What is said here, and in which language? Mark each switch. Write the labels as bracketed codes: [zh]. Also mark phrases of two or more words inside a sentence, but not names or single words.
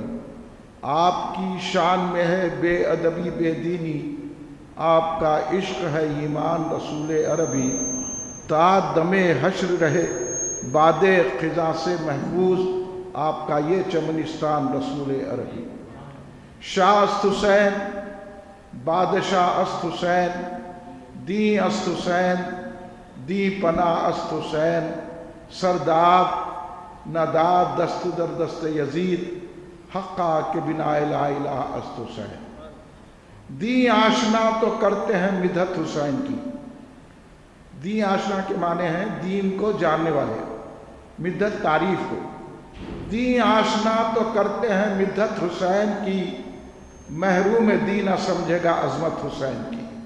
[ur] آپ کی شان میں ہے بے ادبی بے دینی، آپ کا عشق ہے ایمان رسول عربی۔ تا دم حشر رہے باد خزاں سے محفوظ، آپ کا یہ چمنستان رسول عربی۔ [fa] شاہ است حسین بادشاہ است حسین، دین است حسین دی پناہ است حسین۔ سرداد نداد دست در دست یزید، حقا کے بنا لا الہ است حسین۔ [ur] دین آشنا تو کرتے ہیں مدحت حسین کی۔ دین آشنا کے معنی ہیں دین کو جاننے والے، مدحت تعریف کو۔ دین آشنا تو کرتے ہیں مدحت حسین کی، محروم دین نہ سمجھے گا عظمت حسین کی۔